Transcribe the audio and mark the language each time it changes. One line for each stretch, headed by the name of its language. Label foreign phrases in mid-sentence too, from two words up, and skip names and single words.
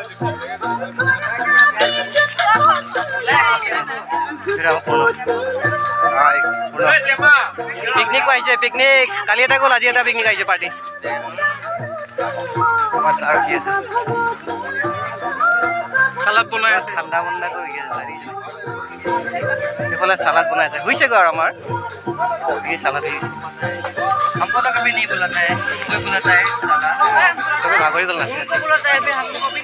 Assamese: পিকনিক আহিছে, পিকনিক কালি এটা গ'ল, আজি এটা পিকনিক আহিছে পাৰ্টি। আমাৰ ছাৰ কি আছে, চালাড বনাই আছে, ঠাণ্ডা মণ্ডা কৰি আছে। এইফালে চালাড বনাই আছে, হৈছেগৈ আৰু আমাৰ চালাড হৈ গৈছে।
Hindi: हमको तो कभी नहीं बुलाता है, कोई बुलाता है साला, सब भागोरी को नाचते हैं।